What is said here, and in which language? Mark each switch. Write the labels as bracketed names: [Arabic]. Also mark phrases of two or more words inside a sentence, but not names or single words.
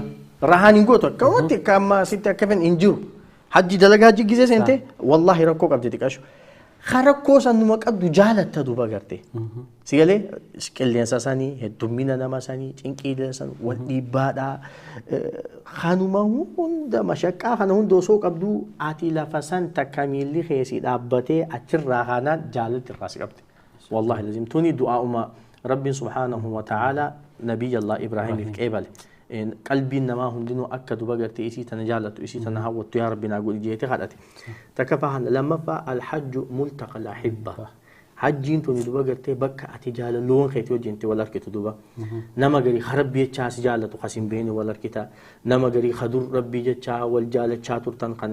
[Oromo] rahaan hin gootu akka wanti akka amma sitti akka fen hin jiru hajji dalagaa hajji gizee seente wallahi rakkoo qabdi xiqqashu rakkoo san numa qabdu jaalatta duuba garte sigalee qilleensa sanii heddummina nama sanii cinqiilee san wal dhiibbaadhaa kanuma hunda mashaqqaa kana hunda osoo qabdu ati lafa san takka miilli keessi dhaabbatee achirraa kanaan jaalatti irraa si qabdi wallahi lazim tuni du'aa uma rabbiin [Arabic] سبحانه وتعالى نبي الله [Oromo] Ibraahimiif qeebale qalbiin namaa hundinuu akka duba gartee isii tana jaalatu isii tana hawwattu yaa rabbi naa godhi jeete kadhate takkaffaa lammaffaa [Arabic] الحج ملتقى الأحبة [Oromo] hajjiin tuni duba gartee bakka ati jaalalloon keetii wajjinte wal arkitu duba nama garii rabbii jechaa si jaalatu kasin beeni wal arkita nama garii hadur rabbii jechaa wal jaalachaa turtan kan